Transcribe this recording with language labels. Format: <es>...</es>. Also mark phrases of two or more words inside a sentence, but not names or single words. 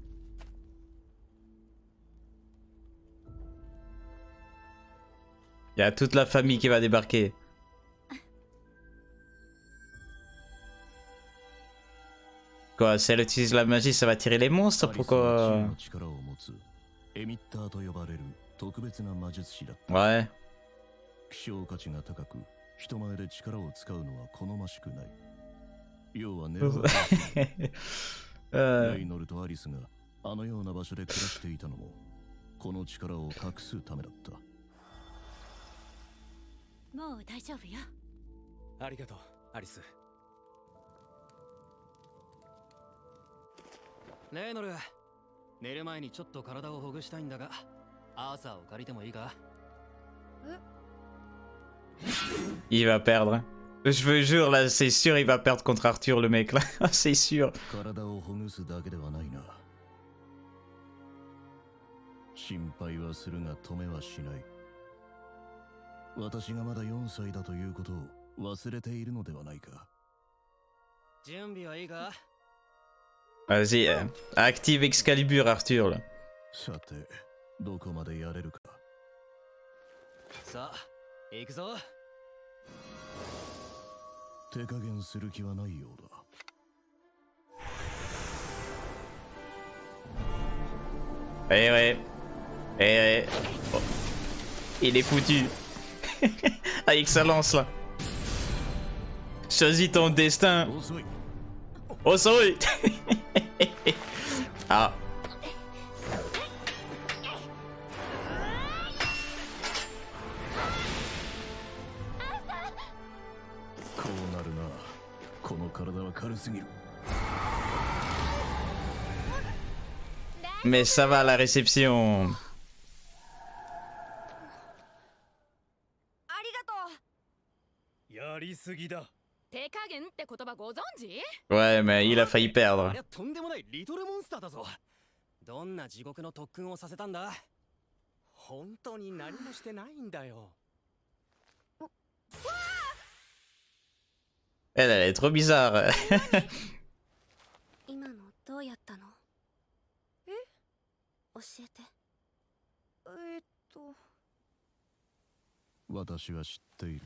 <fr>Il y a toute la famille qui va débarquer. Quoi, si elle utilise la magie, ça va tirer les monstres? Pourquoi? Ouais.</fr> <ja>希少価値が高く、人前で力を使うのは好ましくない。要は狙われレイノルとアリスがあのような場所で暮らしていたのも、この力を隠すためだった。もう大丈夫よ。ありがとう、アリス。レイノル、寝る前にちょっと体をほぐしたいんだが、アーサーを借りてもいいか？</ja> <fr>Il va perdre. Je vous jure, là, c'est sûr, il va perdre contre Arthur, le mec, là. C'est sûr.</fr> <ja>体をほぐすだけではないな。心配はするが止めはしない。私がまだ4歳だということを忘れているのではないか。準備はいいか？</ja> <fr>Vas-y, active Excalibur, Arthur, là.</fr> <ja>さて、どこまでやれるか。さあ、行くぞ。手加減する気はないようだ。</ja> <fr>Eh ouais. Eh ouais. Oh. Il est foutu. Avec sa lance, là. Choisis ton destin. Oh, sorry. Ah.</fr> <ja>こうなるな。この体は軽すぎる。</ja> <fr>Mais ça va à la réception.</fr> <ja>ありがとう。やりすぎだ。手加減って言葉ご存知？</ja> <fr>Ouais, mais il a failli</fr> <ja>あ</ja> <fr>perdre.</fr> <ja>りゃとんでもないリトルモンスターだぞ。どんな地獄の特訓をさせたんだ？本当に何もしてないんだよ。</ja> <fr>Elle est trop bizarre.</fr> <ja>今のどうやったの？え？教えて。私は知っている。</ja>